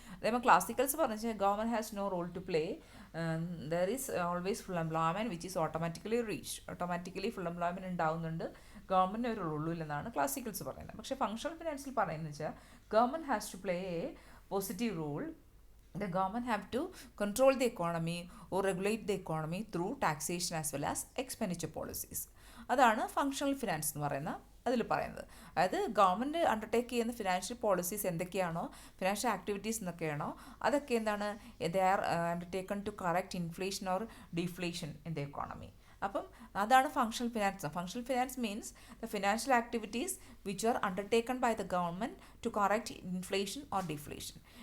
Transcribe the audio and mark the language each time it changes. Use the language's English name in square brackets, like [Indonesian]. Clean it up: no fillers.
[Malayalam] അതേപോലെ ക്ലാസിക്കൽസ് പറഞ്ഞാൽ [English] Government has no role to play. There is always full employment which is automatically reach. [Malayalam] Automatically full employment ഉണ്ടാവുന്നുണ്ട്, government ഒരു റോളുമില്ലെന്നാണ് classicals പറയുന്നത്. പക്ഷേ functional ഫിനാൻസിൽ പറയുന്നത് വെച്ചാൽ [English] Government has to play a positive role. The government have to control the economy or regulate the economy through taxation as well as expenditure policies. [Malayalam] അതാണ് functional finance എന്ന് പറയുന്ന അതിൽ പറയുന്നത്. അതായത് ഗവൺമെൻറ് അണ്ടർടേക്ക് ചെയ്യുന്ന ഫിനാൻഷ്യൽ പോളിസീസ് എന്തൊക്കെയാണോ, financial activities എന്നൊക്കെയാണോ, അതൊക്കെ എന്താണ്, [English] They are undertaken to correct inflation or deflation in the economy. [Malayalam] അപ്പം അതാണ് functional finance. [English] Functional finance means the financial activities which are undertaken by the government to correct inflation or deflation.